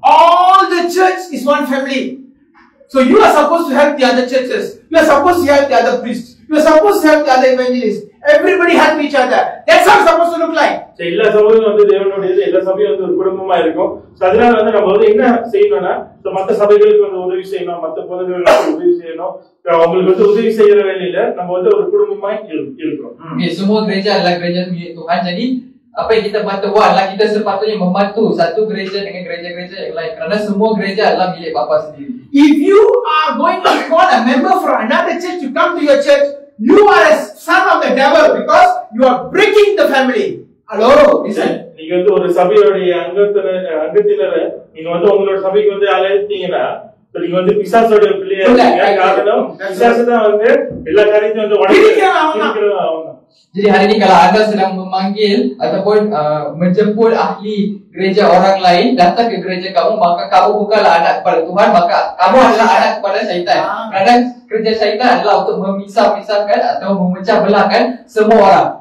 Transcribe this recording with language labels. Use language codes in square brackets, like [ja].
[en] All the church is one family. So you are supposed to help the other churches. You are supposed to help the other priests. You are supposed to help the other evangelists. Everybody help each other. That's how it's supposed to look like. [ta] எல்லா சபையும் வந்து தேவனுடையது, எல்லா சபையும் வந்து ஒரு குடும்பமா இருக்கும். அதனால வந்து நம்ம வந்து என்ன செய்யணும்னா, மற்ற சபைகளுக்கு வந்து உதவி செய்யணும், மற்ற பொதுகளுக்கு உதவி செய்யணும். அவங்களுக்கு வந்து உதவி செய்யற வேலையில நம்ம வந்து ஒரு குடும்பமா இருக்கிறோம். [ms] Semua gereja adalah gereja milik Tuhan. Jadi apa yang kita patut buat adalah kita sepatutnya membantu satu gereja dengan gereja-gereja yang lain, kerana semua gereja adalah milik Bapa sendiri. [en] If you are going to call a member from another church to come to your church, you are a son of the devil, because you are breaking the family. Hello, listen. [ta] நீங்க வந்து ஒரு சபையோடைய அங்கத்தினரை நீங்க வந்து உங்களோட சபைக்கு வந்து அழைத்தீங்கன்னா, நீங்க வந்து பிசாசோட பிள்ளையா இருக்கீங்க. காரணம் பிசாசு தான் வந்து எல்லா காரியத்தையும் வந்து உடைக்கிறவன். [ms] Jadi hari ini kalau anda sedang memanggil ataupun menjemput ahli gereja orang lain datang ke gereja kamu, maka kamu bukanlah anak kepada Tuhan, maka kamu adalah anak kepada syaitan. Kerana kerja syaitan adalah untuk memisah-misahkan atau memecah belahkan semua orang.